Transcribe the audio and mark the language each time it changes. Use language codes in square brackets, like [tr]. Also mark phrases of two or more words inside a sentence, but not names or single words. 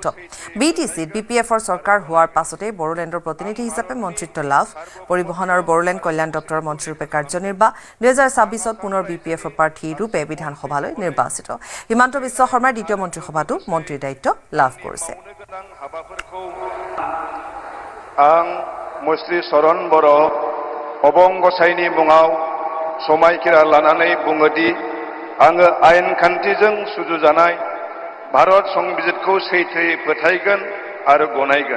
[as] BTCত BPFৰ চৰকাৰ হোৱাৰ পাছতে বড়োলেণ্ডৰ প্ৰতিনিধি হিচাপে মন্ত্ৰিত্ব লাভ, পৰিবহণ আৰু বড়োলেণ্ড কল্যাণ দপ্তৰৰ মন্ত্ৰীৰূপে কাৰ্যনিৰ্বাহ। 2026ত পুনৰ BPFৰ প্ৰাৰ্থীৰূপে বিধানসভালৈ নিৰ্বাচিত। হিমন্ত বিশ্ব শৰ্মাৰ দ্বিতীয় মন্ত্ৰীসভাতো মন্ত্ৰীৰ দায়িত্ব লাভ কৰিছে। [brx] आं मुस्रि चरण बर' अबं गसाइनि मुङाव समायखिरा लानानै बुङोदि आङो आयेन खान्थिजों सुजुजानाय भारत संबिजितखौ सैथोयै फोथायगोन आरो गनायगोन।